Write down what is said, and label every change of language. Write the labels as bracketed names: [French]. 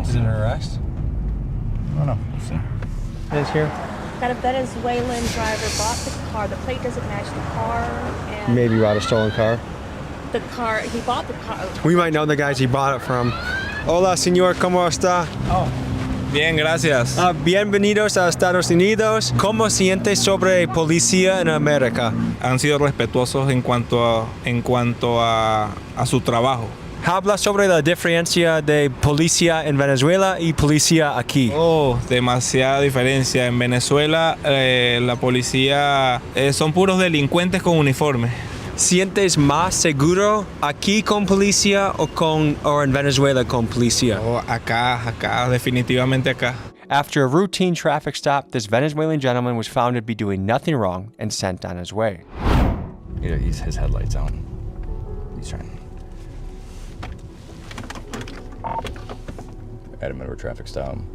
[English] Is it an arrest? I don't know. We'll see. It is here. Got a Venezuelan driver bought the car. The plate doesn't match the car, and Maybe you bought a stolen car. the car he bought the car. We might know the guys he bought it from. [Spanish] Hola, señor, ¿cómo está? Bien, gracias. Bienvenidos a Estados Unidos. ¿Cómo siente sobre policía en América? Han sido respetuosos en cuanto a su trabajo. Habla sobre la diferencia de policía en Venezuela y policía aquí. Oh, demasiada diferencia. En Venezuela la policía son puros delincuentes con uniforme. ¿Sientes más seguro aquí con policía o en Venezuela con policía? Oh, acá, definitivamente acá. [English] After a routine traffic stop, this Venezuelan gentleman was found to be doing nothing wrong and sent on his way. Yeah, his headlights on. He's trying. At him over traffic stop.